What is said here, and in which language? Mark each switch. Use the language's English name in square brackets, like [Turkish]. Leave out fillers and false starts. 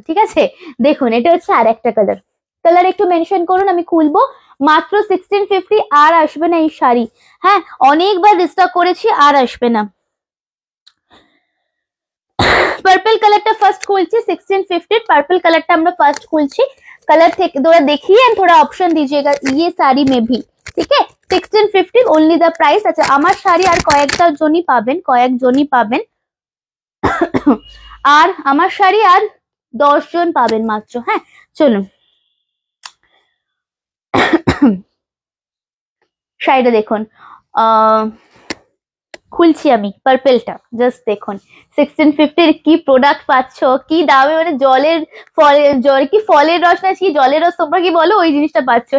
[Bangla] ঠিক আছে, দেখুন এটা হচ্ছে আর একটা কালার। কালার একটু মেনশন করুন, আমি খুলবো। মাত্র 1650, আর আসবে না এই শাড়ি। হ্যাঁ, অনেকবার রিস্টক করেছি, আর আসবে না। পার্পল কালারটা ফার্স্ট খুলছি, 1650 পার্পল কালারটা আমরা ফার্স্ট খুলছি। [Hindi] कलर थे थोड़ा देखिए एंड थोड़ा ऑप्शन दीजिएगा ये साड़ी में भी। ठीक है, 1650 ओनली द प्राइस। [Bangla] अच्छा, আমার শাড়ি আর কয়েকটা জনই পাবেন, কয়েক জনই পাবেন। আর আমার শাড়ি আর 10 জন পাবেন মাত্র। হ্যাঁ, চলুন শাড়িটা দেখুন, খুলছি আমি পার্পলটা, জাস্ট দেখুন 1650 কি প্রোডাক্ট পাচ্ছ, কি দামে, মানে জলের জল কি ফলের রস না কি জলের রস তোমরা কি বলো, ওই জিনিসটা পাচ্ছ।